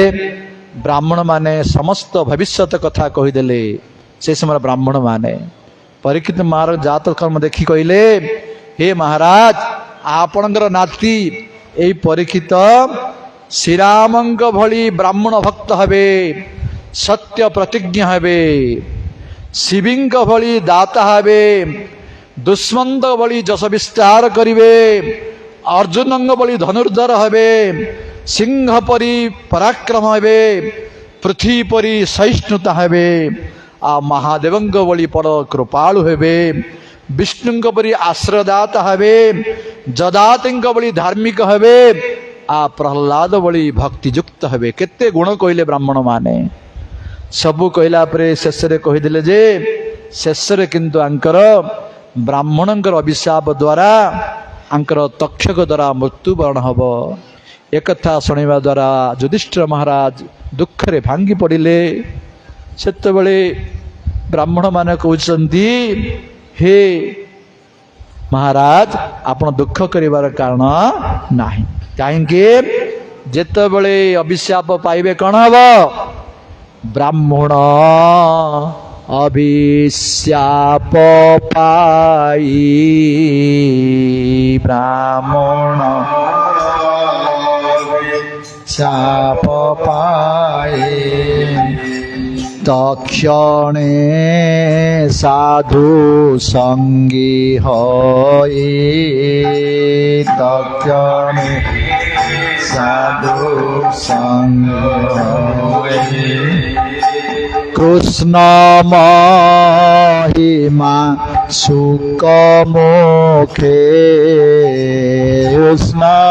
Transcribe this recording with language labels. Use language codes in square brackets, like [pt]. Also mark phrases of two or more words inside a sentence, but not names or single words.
[or] ବ୍ରାହ୍ମଣ ମାନେ ସମସ୍ତ ଭବିଷ୍ୟତ କଥା କହିଦେଲେ। ସେ ସମୟ ବ୍ରାହ୍ମଣ ମାନେ ପରୀକ୍ଷିତ ମହାରାଜ ଜାତ କର୍ମ ଦେଖି କହଲେ, ହେ ମହାରାଜ ଆପଣଙ୍କର ନାତି ଏଇ ପରୀକ୍ଷିତ ଶ୍ରୀରାମଙ୍କ ଭଳି ବ୍ରାହ୍ମଣ ଭକ୍ତ ହବେ, ସତ୍ୟ ପ୍ରତିଜ୍ଞ ହବେ, ଶିବିଙ୍କ ଭଳି ଦାତା ହବେ, ଦୁଷ୍ମନ୍ତ ଭଳି ଯଶ ବିସ୍ତାର କରିବେ, ଅର୍ଜୁନଙ୍ଗ ଭଳି ଧନୁର୍ଧର ହବେ, ସିଂହ ପରି ପରାକ୍ରମ ହବେ, ପୃଥ୍ୱୀ ପରି ସହିଷ୍ଣୁତା ହବେ, ଆ ମହାଦେବଙ୍ଗ ଭଳି ପର କୃପାଳୁ ହେବେ, ବିଷ୍ଣୁଙ୍କ ପରି ଆଶ୍ରୟଦାତା ହବେ, ଯଦାତିଙ୍କ ଭଳି ଧାର୍ମିକ ହବେ, ଆ ପ୍ରହଲାଦ ଭଳି ଭକ୍ତିଯୁକ୍ତ ହବେ। କେତେ ଗୁଣ କହଲେ ବ୍ରାହ୍ମଣ ମାନେ। ସବୁ କହଲା ପରେ ଶେଷ ରେ କହିଦେଲେ ଯେ ଶେଷ ରେ କିନ୍ତୁ ଆଙ୍କର ବ୍ରାହ୍ମଣଙ୍କର ଅଭିଶାପ ଦ୍ୱାରା ଆଙ୍କର ତକ୍ଷକ ଦ୍ୱାରା ମୃତ୍ୟୁବରଣ ହବ। ଏକ କଥା ଶୁଣା ଦ୍ୱାରା ଯୁଧିଷ୍ଠିର ମହାରାଜ ଦୁଖ ରେ ଭାଙ୍ଗି ପଡ଼ିଲେ। ସେତେବେଳେ ବ୍ରାହ୍ମଣ ମାନେ କହଉଛନ୍ତି, ହେ ମହାରାଜ ଆପଣ ଦୁଖ କରିବାର କାରଣ ନାହିଁ। କହିଁ ଯେତେବେଳେ ଅଭିଶାପ ପାଇବେ କଉଣ ହବ? ବ୍ରାହ୍ମଣ ଅଭିଶାପ ପାଇ, ବ୍ରାହ୍ମଣ ଶାପ ପାଇ, ତକ୍ଷଣେ ସାଧୁ ସଙ୍ଗୀ ହୋଇ, ତକ୍ଷଣେ ସାଧୁ ସଙ୍ଗୀ ହୋଇ, କୃଷ୍ଣ ମହିମା ସୁଖ ମୁଖେ, କୃଷ୍ଣ